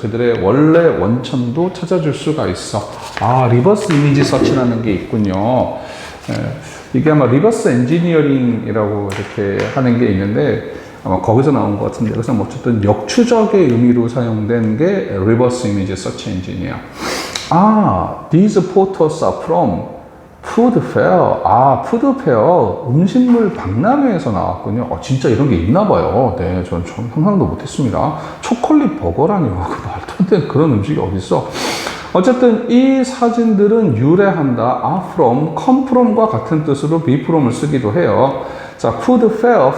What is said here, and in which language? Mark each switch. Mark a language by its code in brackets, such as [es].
[ko] 그들의 원래 원천도 찾아줄 수가 있어. 아, 리버스 이미지 서치라는 게 있군요. 이게 아마 리버스 엔지니어링이라고 이렇게 하는 게 있는데, 아마 거기서 나온 것 같은데, 그래서 뭐 어쨌든 역추적의 의미로 사용된 게 리버스 이미지 서치 엔진이에요. [en] 아, these photos are from 푸드 페어. [ko] 아, 푸드 페어. 음식물 박람회에서 나왔군요. 진짜 이런 게 있나 봐요. 네, 전 상상도 못했습니다. 초콜릿 버거라니요. 그 말도 안 되는 그런 음식이 어딨어. 어쨌든 이 사진들은 유래한다. from, come from과 같은 뜻으로 be from을 쓰기도 해요. 자, 푸드 페어.